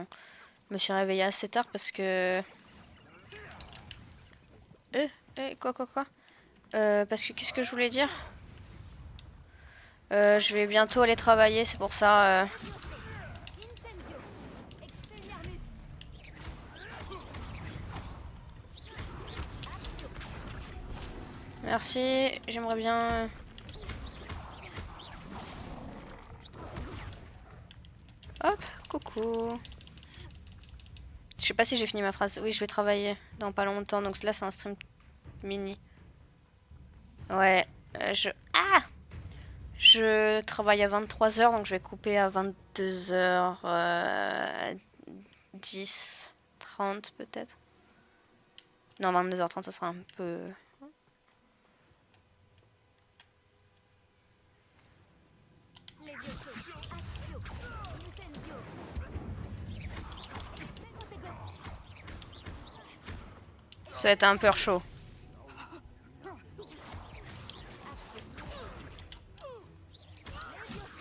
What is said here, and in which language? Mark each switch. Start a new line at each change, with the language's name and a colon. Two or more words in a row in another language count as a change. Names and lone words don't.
French: Je me suis réveillée assez tard parce que. Quoi? Parce que qu'est-ce que je voulais dire? Je vais bientôt aller travailler, c'est pour ça. Incendio. Expelliarmus. Merci, j'aimerais bien. Hop, coucou. Je sais pas si j'ai fini ma phrase. Oui, je vais travailler dans pas longtemps, donc là c'est un stream mini. Ouais, je travaille à 23h, donc je vais couper à 22h10, 30 peut-être. Non, 22h30, ça sera un peu... Levioso. Actio. Incendio. Protego. Ça va être un peu chaud. Levioso.